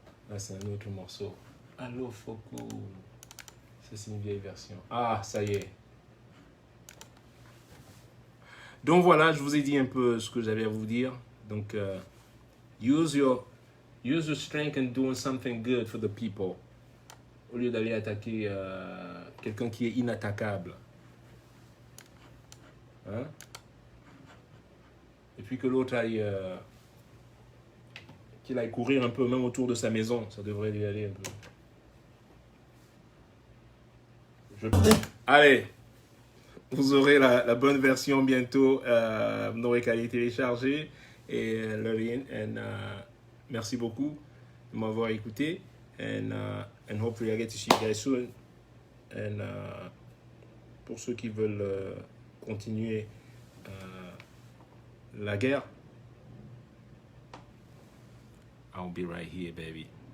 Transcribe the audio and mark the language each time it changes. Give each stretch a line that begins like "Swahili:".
French: Là, c'est un autre morceau. Allô, Foku. Ça, c'est une vieille version. Ah, ça y est. Donc voilà, je vous ai dit un peu ce que j'avais à vous dire.
English: Donc, use your strength and doing something good for the people.
French: Au lieu d'aller attaquer quelqu'un qui est inattaquable. Hein? Et puis que l'autre aille... qu'il aille courir un peu, même autour de sa maison. Ça devrait lui aller un peu. Allez, vous aurez la bonne version bientôt. Vous n'aurez qu'à les télécharger et le lien. Merci beaucoup de m'avoir écouté.
English: And hopefully I get to see you guys soon.
French: And pour ceux qui veulent continuer la guerre,
English: I'll be right here, baby.